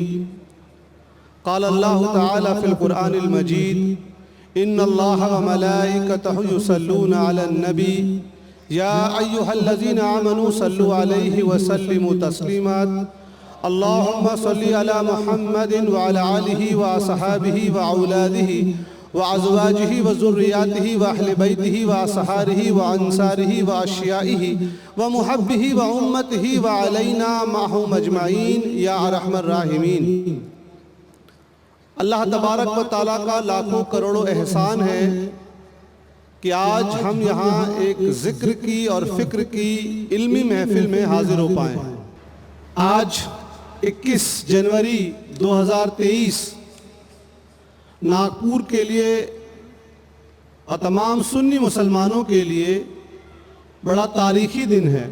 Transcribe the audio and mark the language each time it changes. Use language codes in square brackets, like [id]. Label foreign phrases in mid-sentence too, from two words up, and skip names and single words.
[ar] قال الله تعالى في القرآن المجيد إن الله وملائكته يصلون على النبي يا أيها الذين آمنوا صلوا عليه وسلموا تسليما. اللهم صل على محمد وعلى آله وأصحابه وأولاده وأزواجه وذرياته وأهل بيته وأصهاره وأنصاره وأشياعه ومحبيه وأمته وعلينا معهم أجمعين يا أرحم الراحمين. [ur] اللہ تبارک و تعالیٰ کا لاکھوں کروڑوں احسان ہے کہ آج ہم یہاں ایک ذکر کی اور فکر کی علمی محفل میں حاضر ہو پائے. آج 21 جنوری 2023 ناگپور کے لیے اور تمام سنی مسلمانوں کے لیے بڑا تاریخی دن ہے.